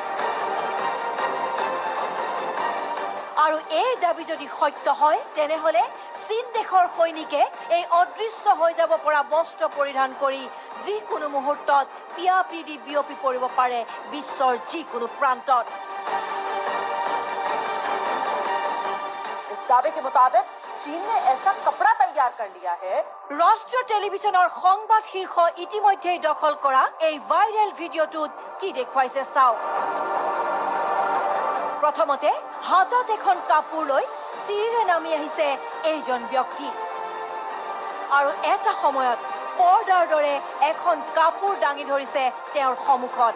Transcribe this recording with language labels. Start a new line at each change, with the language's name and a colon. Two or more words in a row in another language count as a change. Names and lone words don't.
Assamese: আৰু এই দাবী যদি সত্য হয়, তেনেহ'লে চীন দেশৰ সৈনিকে এই অদৃশ্য হৈ যাব পৰা বস্ত্ৰ পৰিধান কৰি যিকোনো মুহূৰ্তত পিয়াপিদি বিয়পি পৰিব পাৰে বিশ্বৰ যিকোনো প্ৰান্তত।
Hindi: इस दावे के मुताबिक चीन ने ऐसा कपड़ा तैयार कर लिया है।
Assamese: ৰাষ্ট্ৰীয় টেলিভিছনৰ সংবাদ শীৰ্ষ ইতিমধ্যেই দখল কৰা এই ভাইৰেল ভিডিঅ'টোত কি দেখুৱাইছে চাওক। প্ৰথমতে হাতত এখন কাপোৰ লৈ চিৰিৰে নামি আহিছে এইজন ব্যক্তি। আৰু এটা সময়ত পৰ্দাৰ দৰে এখন কাপোৰ দাঙি ধৰিছে তেওঁৰ সন্মুখত।